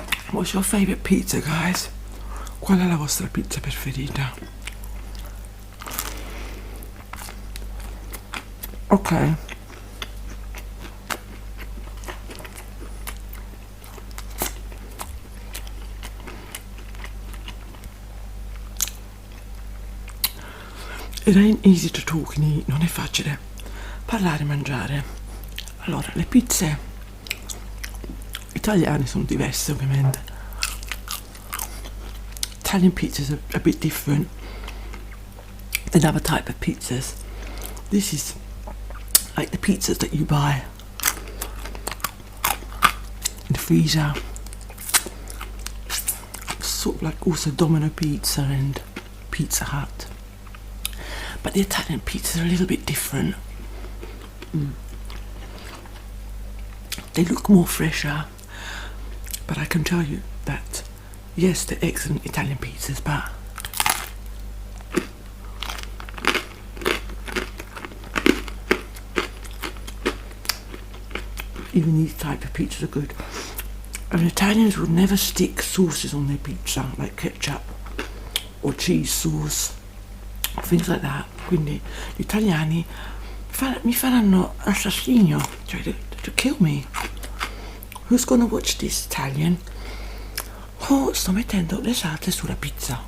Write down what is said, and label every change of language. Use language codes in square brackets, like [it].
[en] What's your favourite pizza, guys? [it] Qual è la vostra pizza preferita? Ok. [en] It ain't easy to talk and eat, [it] non è facile parlare e mangiare. Allora, le pizze italiane sono diverse, ovviamente. [en] Italian pizzas are a bit different than other type of pizzas. This is like the pizzas that you buy in the freezer. Sort of like also Domino Pizza and Pizza Hut. But the Italian pizzas are a little bit different. They look more fresher, but I can tell you that yes, they're excellent Italian pizzas, but even these type of pizzas are good. And Italians would never stick sauces on their pizza, like ketchup or cheese sauce, things like that. [it] Quindi gli italiani mi faranno assassinio, cioè [en] to kill me. Who's gonna watch this Italian? [it] Oh, sto mettendo le salse sulla pizza.